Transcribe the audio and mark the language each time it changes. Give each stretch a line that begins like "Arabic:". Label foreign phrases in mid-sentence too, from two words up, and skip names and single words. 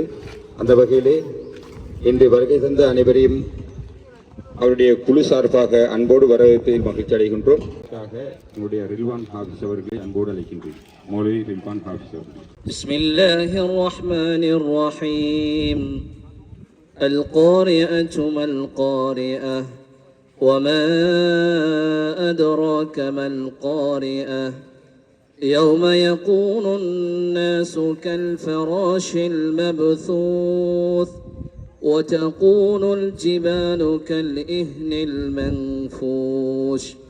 Tamil: அந்த வகையிலே இன்று வருகை தந்த அனைவரையும் அவருடைய குழு சார்பாக அன்போடு வரவேற்பதில் மகிழ்ச்சி அடைகின்றோம். என்னுடைய ரில்வான் ஹாஃபிஸ் அவர்களை அன்போடு அழைக்கின்றேன். மௌலவி ரில்வான் ஹாஃபிஸ் அவர்கள்.
Arabic: بسم الله الرحمن الرحيم. القارئة ما القارئة وما أدراك ما القارئة يوم يكون الناس كالفراش المبثوث وتكون الجبال كالإهن المنفوش